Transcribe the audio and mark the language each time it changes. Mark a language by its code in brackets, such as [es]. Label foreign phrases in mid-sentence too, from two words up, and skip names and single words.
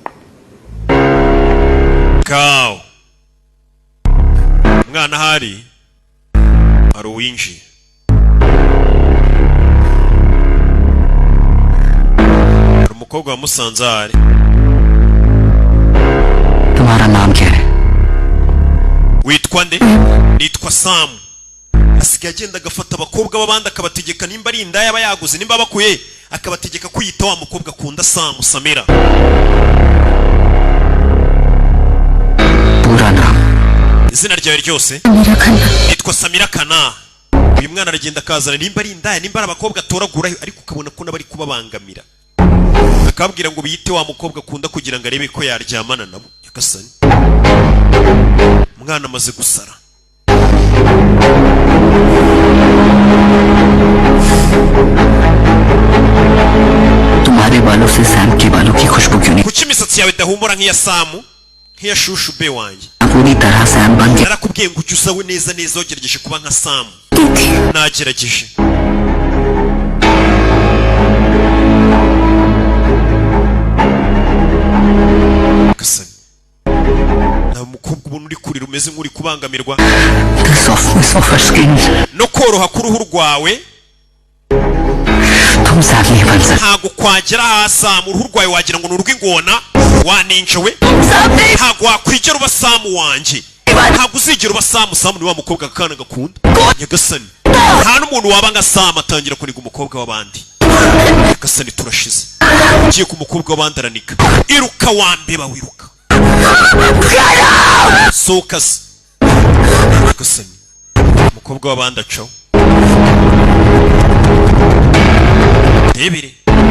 [rw] kawo umwana ahari hari uwinjiye hari umukobwa wamusanze ahari [hi] तुम्हारा नाम क्या है [rw] witwa nde nitwa samu asigaye agenda agafata abakobwa b'abandi akabategeka nimba ari indaya aba yaguze nimba bakuye akabategeka kwiyita wa mukobwa akunda samu samira [hi] पूरा नाम [rw] izina ryawe ryose nitwa samira kana uyu mwana aragenda akazana nimba ari indaya nimba ari abakobwa atoragurayo ariko ukabona ko n'abari kubabangamira akababwira ngo biyite wa mukobwa akunda kugira ngo arebe ko yaryamana nabo yagasani umwana amaze gusara [hi] तुम्हारे बालों से सैम के बालों की खुशबू क्यों नहीं [rw] kuki imisatsi yawe idahumura nk'iya samu nk'iya shushu be wanjye [hi] पूरी तरह सैम बन गया [rw] narakubwiye ngo ujye usawe neza neza wagerageje kuba nka samu nagerageje gasani nta mukobwa ubona uri kurira umeze nk'uri kubangamirwa [en] The softness of her skin [rw] no koroha k'uruhu rwawe [hi] तुम सैम नहीं बन सकते [rw] ntabwo kwagera hasi samu uruhu rwawe wagira ngo ni urw'ingona waninjowe ntabwo wakwigera uba samu wanjye ntabwo uzigera uba samu samu ni wa mukobwa akana gakunda nyagasani nta n'umuntu waba nka samu atangira kuniga umukobwa w'abandi nyagasani turashize ugiye ku mukobwa w'abandi aranika iruka wambeba wiruka sohoka se nyagasani umukobwa w'abandi acaho ntebere